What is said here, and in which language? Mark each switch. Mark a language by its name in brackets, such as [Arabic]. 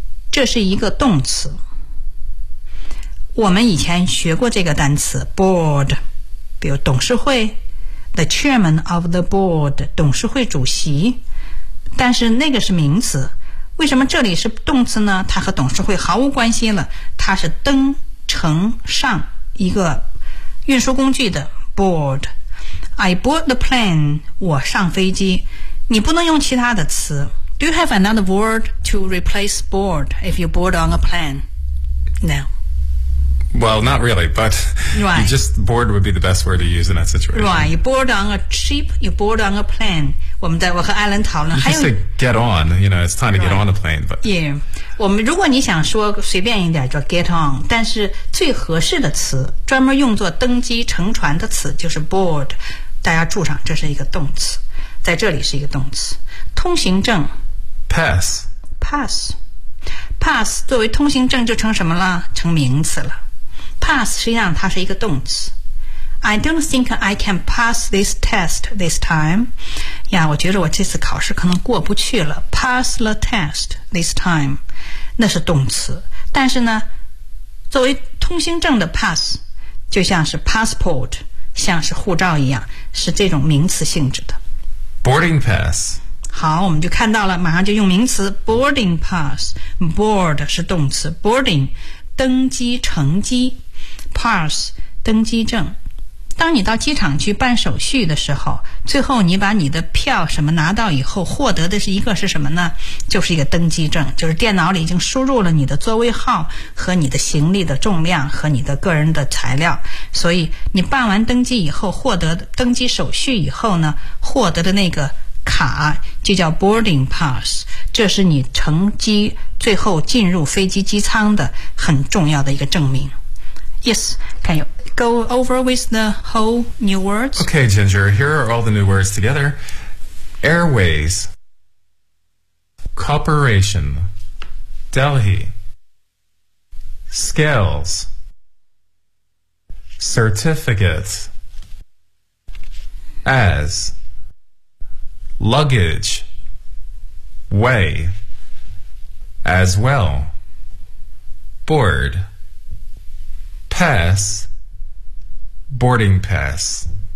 [Chinese] 这是一个动词，我们以前学过这个单词 board， 比如董事会 [English] the chairman of the board， [Chinese] 董事会主席，但是那个是名词。为什么这里是动词呢？它和董事会毫无关系了，它是登乘上一个运输工具的 board。 [English] I board the plane， [Chinese] 我上飞机。你不能用其他的词。 [English] Do you have another word to replace board if you board on a plane? No. Well, not really, but right. Just board would be the best word to use in that situation. Right, you board on a ship, you board on a plane. [Chinese] 我们在我和艾伦讨论， [English] 还有 get on, you know, it's time to get on a plane. But [Chinese] yeah, 我们如果你想说随便一点，就 get on. 但是最合适的词，专门用作登机乘船的词就是 board. 大家注上，这是一个动词，在这里是一个动词。通行证 [English] pass [Chinese] 作为通行证就成什么了？成名词了。pass 实际上它是一个动词。 [English] I don't think I can pass this test this time. [Chinese] 呀，我觉得我这次考试可能过不去了。 [English] pass the test this time [Chinese] 那是动词，但是呢作为通行证的 pass 就像是 passport， 像是护照一样，是这种名词性质的。 [English] boarding pass， [Chinese] 好，我们就看到了，马上就用名词 boarding pass。 board 是动词， boarding 登机乘机， pass 登机证。当你到机场去办手续的时候，最后你把你的票什么拿到以后，获得的是一个是什么呢？就是一个登机证，就是电脑里已经输入了你的座位号和你的行李的重量和你的个人的材料。所以你办完登机以后，获得登机手续以后呢，获得的那个卡就叫 boarding pass， 这是你乘机最后进入飞机机舱的很重要的一个证明。 [English] Yes, can you go over with the whole new words? Okay, Ginger, here are all the new words together. Airways, Corporation, Delhi, Scales, Certificate, Asluggage, weigh, as well, board, pass, boarding pass.